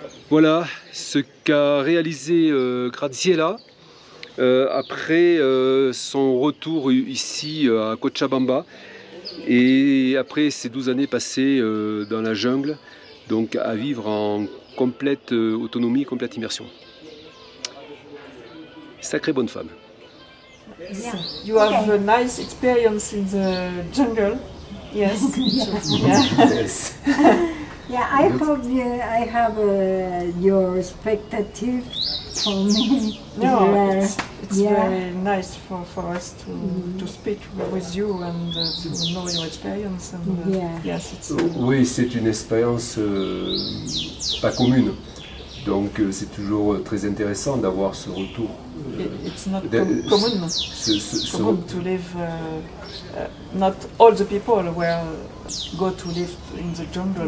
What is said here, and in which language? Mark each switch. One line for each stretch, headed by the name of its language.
French: Voilà ce qu'a réalisé Graziella après son retour ici à Cochabamba, et après ces 12 années passées dans la jungle, donc à vivre en complète autonomie, complète immersion. Sacrée bonne femme.
English: You have a nice experience in the jungle. Yes. Yes. Yeah, I hope I have your expectative for me. No, it's Yeah. very nice for us to speak with you and to know your experience. And, yes, it's.
French: Oui, c'est une expérience pas commune. Donc c'est toujours très intéressant d'avoir ce retour.
English: It's not common.
French: Ce
English: Common to live. Not all the people go to live in the jungle.